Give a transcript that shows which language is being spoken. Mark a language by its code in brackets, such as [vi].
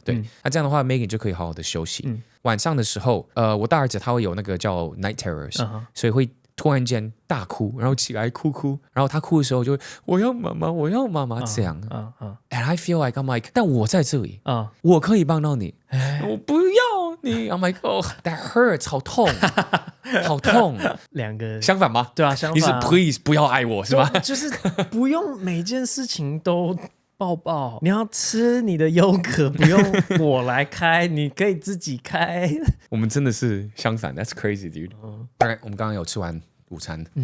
[zh] 对，那这样的话 ，Megan 就可以好好的休息。晚上的时候，我大儿子他会有那个叫 night terrors，所以会突然间大哭，然后起来哭，然后他哭的时候就会我要妈妈这样。 [en] And I feel like I'm like， [zh] 但我在这里，我可以帮到你，我不要你。 [en] I'm like that hurts， [zh] 好痛，好痛。 2个相反吗？对啊，相反。你是 please 不要爱我是吗？就是不用每件事情都抱抱，你要吃你的优格，不用我来开，你可以自己开。我们真的是相反 ， [en] That's crazy, dude。Alright， [zh] 我们刚刚有吃完午餐，